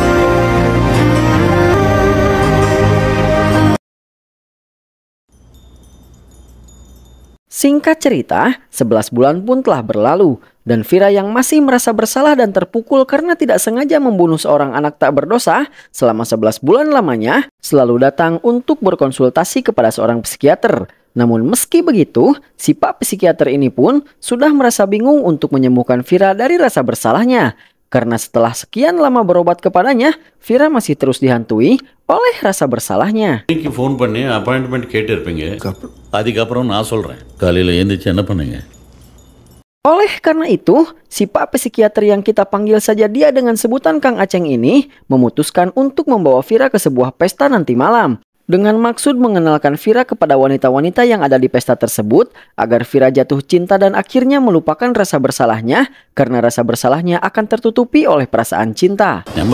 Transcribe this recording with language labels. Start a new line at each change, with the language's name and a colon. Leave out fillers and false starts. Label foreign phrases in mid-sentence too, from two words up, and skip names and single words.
Indonesian: Singkat cerita, 11 bulan pun telah berlalu, dan Vira yang masih merasa bersalah dan terpukul karena tidak sengaja membunuh seorang anak tak berdosa selama 11 bulan lamanya, selalu datang untuk berkonsultasi kepada seorang psikiater. Namun meski begitu, si pak psikiater ini pun sudah merasa bingung untuk menyembuhkan Vira dari rasa bersalahnya. Karena setelah sekian lama berobat kepadanya, Vira masih terus dihantui oleh rasa bersalahnya.
Tamil: Phone பண்ணி appointment கேட்டிருப்பீங்க. அதுக்கப்புறம் நான் சொல்றேன். காலையில எந்திரிச்சு என்ன பண்ணீங்க?
Indonesian: Oleh karena itu, si pak psikiater yang kita panggil saja dia dengan sebutan Kang Aceng ini memutuskan untuk membawa Vira ke sebuah pesta nanti malam. Dengan maksud mengenalkan Vira kepada wanita-wanita yang ada di pesta tersebut, agar Vira jatuh cinta dan akhirnya melupakan rasa bersalahnya, karena rasa bersalahnya akan tertutupi oleh perasaan cinta.